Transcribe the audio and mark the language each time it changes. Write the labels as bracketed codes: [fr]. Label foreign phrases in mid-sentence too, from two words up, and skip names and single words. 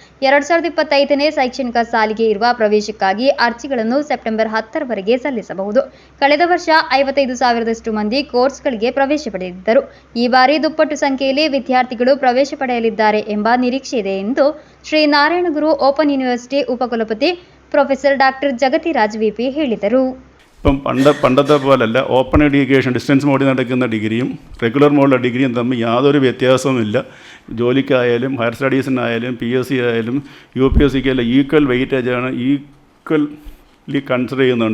[kn] 2025ನೇ ಶೈಕ್ಷಣಿಕ ಸಾಲಿಗೆ ಇರುವ ಪ್ರವೇಶಕ್ಕಾಗಿ ಅರ್ಜಿಗಳನ್ನು ಸೆಪ್ಟೆಂಬರ್ 10ರವರೆಗೆ ಸಲ್ಲಿಸಬಹುದು. ಕಳೆದ ವರ್ಷ 55,000ದಷ್ಟು ಮಂದಿ ಕೋರ್ಸ್ಗಳಿಗೆ ಪ್ರವೇಶ ಪಡೆದಿದ್ದರು. ಈ ಬಾರಿ ದುಪ್ಪಟ್ಟು ಸಂಖ್ಯೆಯಲ್ಲಿ ವಿದ್ಯಾರ್ಥಿಗಳು ಪ್ರವೇಶ ಪಡೆಯಲಿದ್ದಾರೆ ಎಂಬ ನಿರೀಕ್ಷೆ ಇದೆ ಎಂದು ಶ್ರೀ ನಾರಾಯಣಗುರು ಓಪನ್ ಯೂನಿವರ್ಸಿಟಿ [ml] ഉപകുലപതി പ്രൊഫസർ ഡോക്ടർ ജഗതിരാജ് വി.പി. [kn] ಹೇಳಿದರು. [ml] ഇപ്പം പണ്ടത്തെ പോലല്ല, [en] open education distance mode [ml] നടക്കുന്ന ഡിഗ്രിയും റെഗുലർ മോഡിലെ ഡിഗ്രിയും തമ്മിൽ യാതൊരു വ്യത്യാസവുമില്ല. ജോലിക്കായാലും [en] higher studies [ml] PSC ആയാലും UPSC ആയാലും [en] equal weightage, equal consider [ml] ചെയ്യുന്നുണ്ട്.